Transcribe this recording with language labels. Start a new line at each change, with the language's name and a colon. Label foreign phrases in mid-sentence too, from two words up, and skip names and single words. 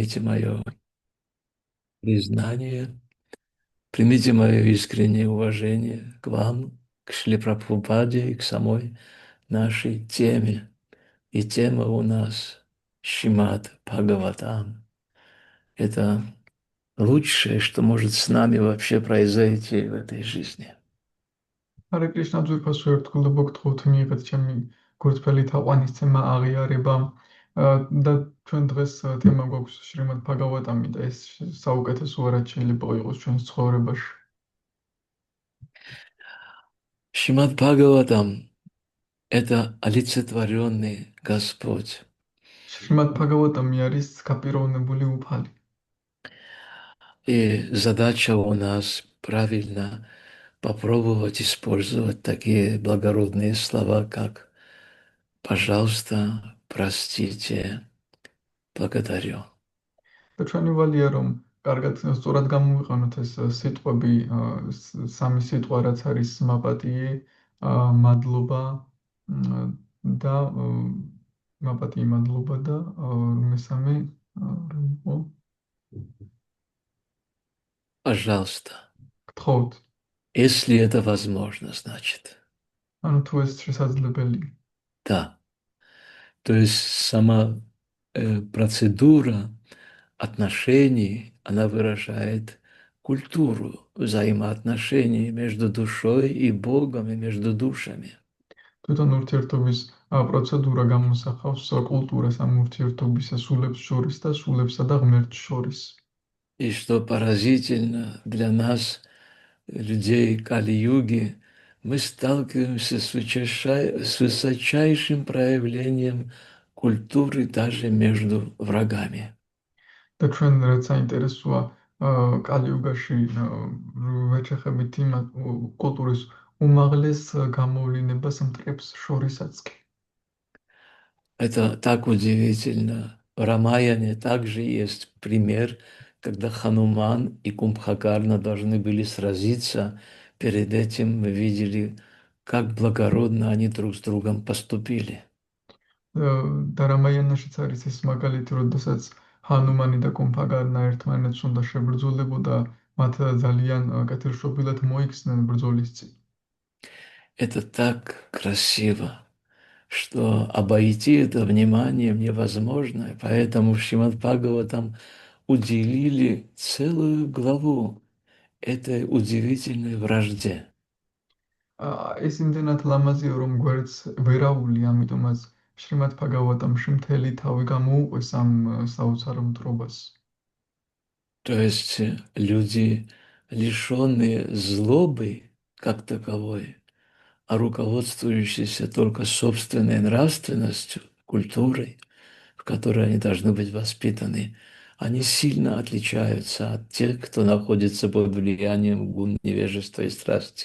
Russian: Примите мое признание, примите мое искреннее уважение к вам, к Шриле Прабхупаде и к самой нашей теме. И тема у нас Шримад Бхагаватам. Это лучшее, что может с нами вообще произойти в этой жизни.
Georgian: ჰარე კრიშნა ძვირფასო ერთგულებო გთხოვთ მიიღეთ ჩემი გურთფელი თაყვანისცემა აღიარება და ჩვენ დღეს თემა გვაქვს შრიმად ბჰაგავატამი და ეს საუკეთესო რაც შეიძლება იყოს ჩვენს ცხოვრებაში.
Russian: Шримад Бхагаватам– это олицетворенный Господь.
Georgian: შრიმად ბჰაგავატამი არის გაპიროვნებული უფალი.
Russian: И задача у нас правильно попробовать использовать такие благородные слова, как «пожалуйста», «простите», «благодарю».
Georgian: და ჩვენი ვალია რომ კარგად სწორად გამოვიყენოთ ეს სიტყვები სამი სიტყვა რაც არის მაპატიე, მადლობა და მაპატიე, მადლობა და მესამე რა იყო?
Russian: Пожалуйста.
Georgian: გთხოვთ.
Russian: Если это возможно, значит.
Georgian: ანუ თუ ეს შესაძლებელია.
Russian: Да. То есть сама процедура отношений, она выражает культуру взаимоотношений между душой и Богом и между душами.
Georgian: თვითონ ურთიერთობის პროცედურა გამოსახავს კულტურას ამ ურთიერთობისა სულებს შორის და სულებსა და ღმერთს შორის.
Russian: И что поразительно для нас, людей Кали-юги, мы сталкиваемся с высочайшим проявлением культуры даже между врагами.
Georgian: და ჩვენ რაც საინტერესოა კალიუგაში ვეჩეხებით იმ კულტურის უმაღლეს გამოვლინებას მტრებს შორისაც კი.
Russian: Это так удивительно. В Рамаяне также есть пример, когда Хануман и Кумбхакарна должны были сразиться. Перед этим мы видели, как благородно они друг с другом поступили.
Georgian: და რამაიანაშიც არის ეს მაგალითი, როდესაც ჰანუმანი და კუმბჰაკარნა ერთმანეთს უნდა შებრძოლებოდა, მათ ძალიან კეთილშობილად მოიქცნენ ბრძოლის წინ.
Russian: Это так красиво, что обойти это вниманием невозможно, и поэтому в Шримад Бхагаватам уделили целую главу этой удивительной вражде.
Georgian: ეს იმდენად ლამაზია, რომ გვერდს ვერაული, ამიტომაც შრიმად ბჰაგავატამში მთელი თავი გამოუყვეს ამ საოცარ მტრობას.
Russian: То есть люди, лишенные злобы как таковой, а руководствующиеся только собственной нравственностью, культурой, в которой они должны быть воспитаны, они сильно отличаются от тех, кто находится под влиянием гун невежества и страсти.